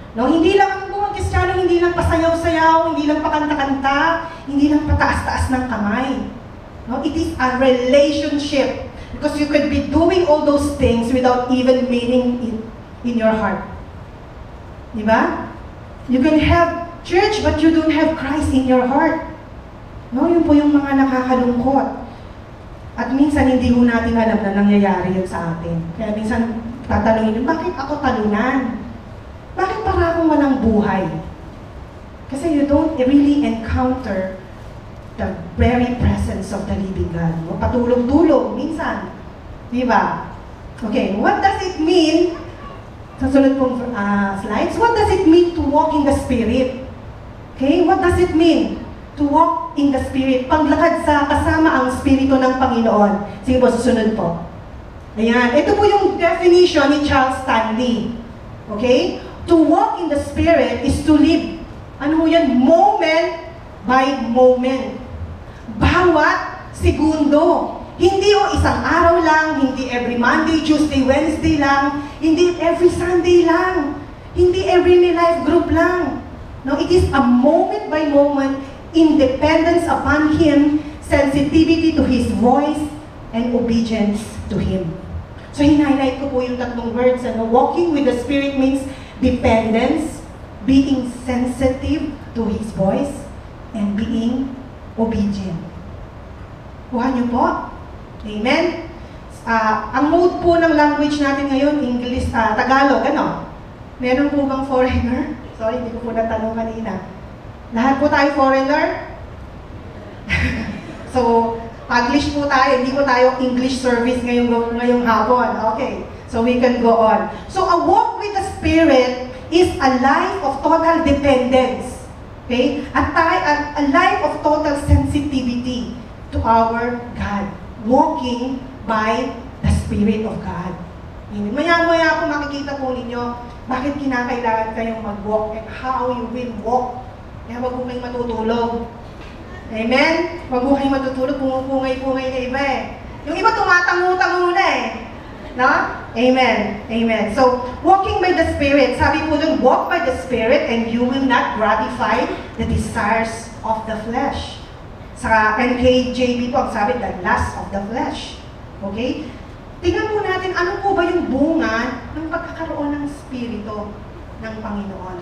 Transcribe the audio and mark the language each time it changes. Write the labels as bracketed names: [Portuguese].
[Filipino] No, hindi lang mga Kristiyano, hindi lang pasayaw-sayaw, hindi lang pakanta-kanta, hindi lang pataas-taas ng kamay. [English] No, it is a relationship because you could be doing all those things without even meaning it in your heart. Di ba? You can have church but you don't have Christ in your heart. [Filipino] No, yun po yung mga nakakalungkot. At minsan hindi ho natin alam na nangyayari yun sa atin. Kaya minsan tatanungin nyo, bakit ako talunan? Bakit para akong walang buhay? [English] Kasi you don't really encounter the very presence of the living God. [Filipino] No? Patulog-tulog, minsan. Di ba? Okay, [English] what does it mean? [Filipino] Sa sunod pong slides, [English] what does it mean to walk in the Spirit? Okay, what does it mean to walk in the Spirit? [Filipino] Paglakad sa kasama ang Espiritu ng Panginoon. Sige po, susunod po. Ayan, ito po yung definition ni Charles Stanley. Okay? [English] To walk in the Spirit is to live, [Filipino] ano yan, [English] moment by moment. [Filipino] Bawat segundo. Hindi o isang araw lang, hindi every Monday, Tuesday, Wednesday lang, hindi every Sunday lang, hindi every May Life group lang. [English] No, it is a moment by moment independence upon Him, sensitivity to His voice, and obedience to Him. [Filipino] So, hinighlight ko po yung tatlong words. [English] Walking with the Spirit means dependence, being sensitive to His voice, and being obedient. [Filipino] Kuha niyo po? Amen? Ang mode po ng language natin ngayon, English, Tagalog, ano? Meron po bang foreigner? Sorry, hindi ko po natanong kanina. Lahat po tayo foreigner? So, English po tayo, hindi po tayo English service ngayong hapon. [English] Okay, so we can go on. So, a walk with the Spirit is a life of total dependence. Okay? A life of total sensitivity to our God. Walking by the Spirit of God. [Filipino] Maya-maya po makikita po ninyo bakit kinakailangan kayong mag-walk [English] and how you will walk. [Filipino] Kaya wag po kayong matutulog. Amen? Wag po kayong matutulog, pumupungay-pungay na iba eh. Yung iba tumatango-tango na eh. No? Amen. Amen. [English] So, walking by the Spirit, [Filipino] sabi po dun, [English] walk by the Spirit and you will not gratify the desires of the flesh. [Filipino] Sa NKJV po, ang sabi, [English] the lust of the flesh. Okay? [Filipino] Tingnan po natin, ano po ba yung bunga ng pagkakaroon ng Espiritu ng Panginoon.